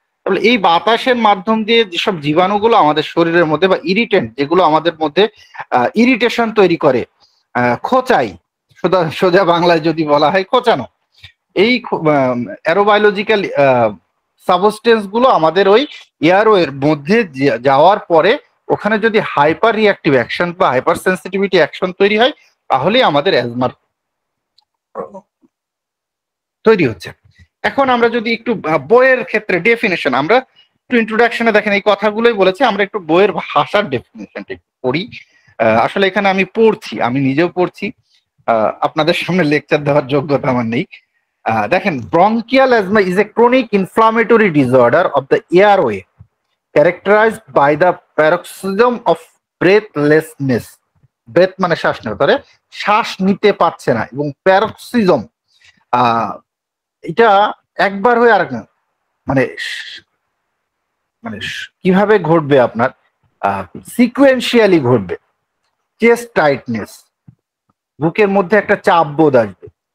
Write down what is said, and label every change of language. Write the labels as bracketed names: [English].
[Bangla] তাহলে এই বাতাসের মাধ্যম দিয়ে যেসব জীবাণুগুলো আমাদের শরীরের মধ্যে, বা ইরিটেন্ট যেগুলো আমাদের মধ্যে ইরিটেশন তৈরি করে, খোঁচাই, সোজা বাংলায় যদি বলা হয় খোঁচানো, এই অ্যারোবায়োলজিক্যাল সাবস্টেন্স গুলো আমাদের ওই এয়ারওয়ের মধ্যে যাওয়ার পরে ওখানে যদি হাইপার রিঅ্যাক্টিভ অ্যাকশন বা হাইপার সেন্সিটিভিটি অ্যাকশন তৈরি হয়, তাহলে আমাদের অ্যাজমার তৈরি হচ্ছে। এখন আমরা যদি একটু বইয়ের ক্ষেত্রে ডেফিনেশন, আমরা একটু ইন্ট্রোডাকশনে দেখেন এই কথাগুলোই বলেছি, আমরা একটু বইয়ের ভাষার ডেফিনেশনটা একটু পড়ি। আসলে এখানে আমি পড়ছি, আমি নিজেও পড়ছি, আপনাদের সামনে লেকচার দেওয়ার যোগ্যতা আমার নেই। [English] দেখেন, bronchial asthma is a chronic inflammatory disorder of the airway characterized by the paroxysm of breathlessness. [Bangla] Breadth মানে শ্বাস নেওয়া, তাহলে শ্বাস নিতে পারছে না, এবং প্যারক্সিজম এটা একবার হয়ে আরেক না, মানে মানে কিভাবে ঘটবে আপনার, সিকুয়েন্সিয়ালি ঘটবে। চেস্ট টাইটনেস, বুকের মধ্যে একটা চাপ বোধ আসবে।